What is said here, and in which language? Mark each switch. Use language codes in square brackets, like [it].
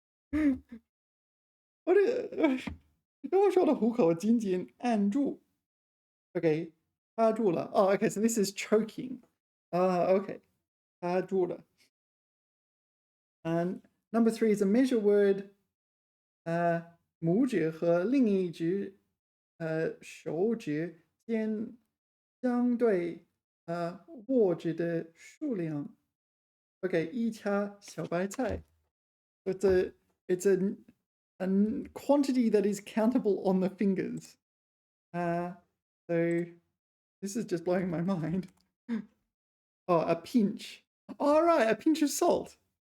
[en] What is [zh] 用手的虎口紧紧按住. Okay, 掐住了. [en] Oh, okay, so this is choking. Okay, 掐住了. And number 3 is a measure word. [zh] 拇指和另一只手指间相对握指的数量. Okay, 一掐小白菜. [en] It's a quantity that is countable on the fingers. So this is just blowing my mind. Oh, a pinch. All right, a pinch of salt.